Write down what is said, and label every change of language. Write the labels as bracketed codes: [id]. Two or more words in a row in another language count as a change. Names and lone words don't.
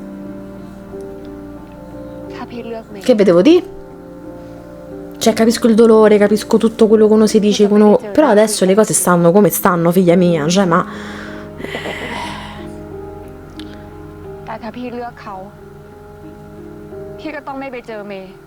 [th] ถ้าพี่เลือกเมย์ [it] Che vedevo di? Cioè, capisco il dolore, capisco tutto quello che uno si dice, che uno... però adesso le cose stanno come stanno, figlia mia. Cioè, ma [th] แต่ถ้าพี่เลือกเขา พี่ก็ต้องไม่ไปเจอเมย์